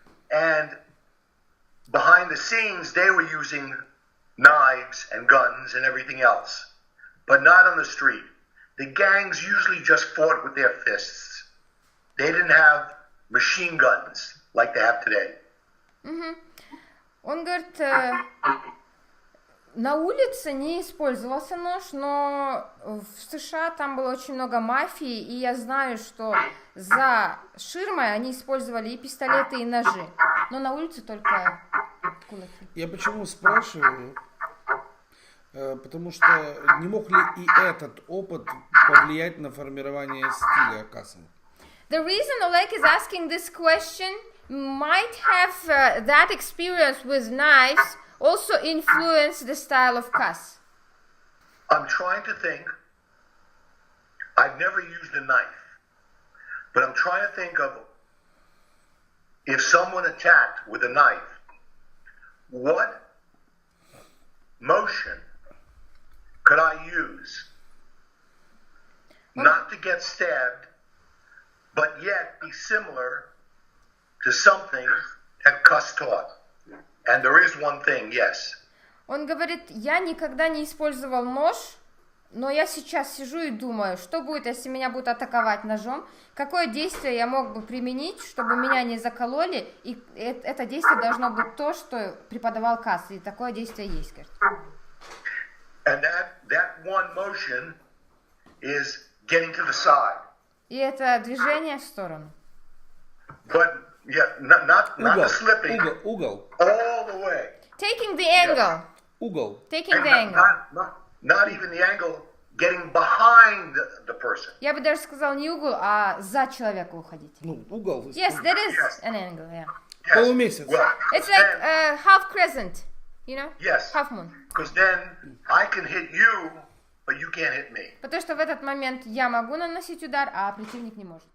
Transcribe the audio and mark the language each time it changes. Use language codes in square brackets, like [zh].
[en] And behind the scenes, they were using knives and guns and everything else. But not on the street. The gangs usually just fought with their fists. They didn't have machine guns like they have today. [ru] Он говорит, на улице не использовался нож, но в США там было очень много мафии, и я знаю, что за ширмой они использовали и пистолеты, и ножи, но на улице только кулаки. Я почему спрашиваю? Потому что не мог ли и этот опыт повлиять на формирование стиля Каса? [en] The reason Oleg is asking this question might have that experience with knives also influence the style of Cus. I'm trying to think. I've never used a knife, but I'm trying to think of if someone attacked with a knife, what motion could I use not to get stabbed, but yet be similar to something that Cus taught? And there is one thing, yes. [ru] Он говорит, я никогда не использовал нож, но я сейчас сижу и думаю, что будет, если меня будут атаковать ножом, какое действие я мог бы применить, чтобы меня не закололи, и это действие должно быть то, что преподавал Cus, и такое действие есть, говорит. [en] And that one motion is getting to the side. [ru] И это движение в сторону. [en] But yeah, not the slipping. [ru] Угол. [en] All the way. Taking the angle. [ru] Угол. [en] Taking the angle. Not even the angle, getting behind the person. [ru] Я бы даже сказал не угол, а за человека уходить. Ну, угол. [en] Yes, that is an angle, yeah. Yes. [ru] Полумесяц. [en] Well, It's like half crescent, you know? yes. Half moon. Because then I can hit you, but you can't hit me. [ru] Потому что в этот момент я могу наносить удар, а противник не может.